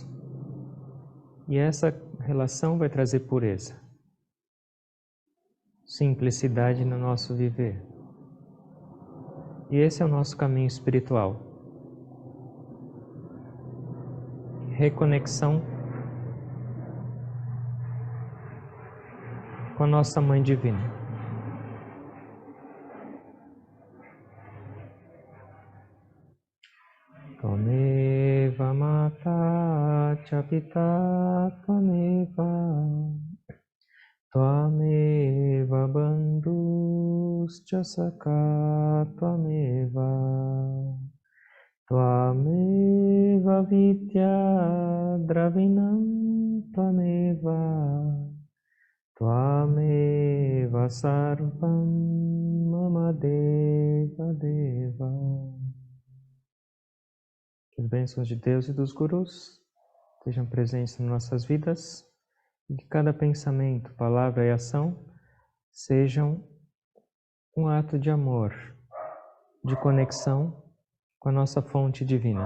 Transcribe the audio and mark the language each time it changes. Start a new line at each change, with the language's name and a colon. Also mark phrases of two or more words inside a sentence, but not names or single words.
Portuguese: E essa relação vai trazer pureza, simplicidade no nosso viver. E esse é o nosso caminho espiritual. Reconexão com a nossa Mãe Divina.
Sanskrit: त्वमेव माता च पिता त्वमेव त्वमेव बन्धुश्च सखा त्वमेव त्वमेव विद्या द्रविणं त्वमेव त्वमेव सर्वं मम देव देव.
Portuguese: Que as bênçãos de Deus e dos gurus estejam presentes em nossas vidas e que cada pensamento, palavra e ação sejam um ato de amor, de conexão com a nossa fonte divina.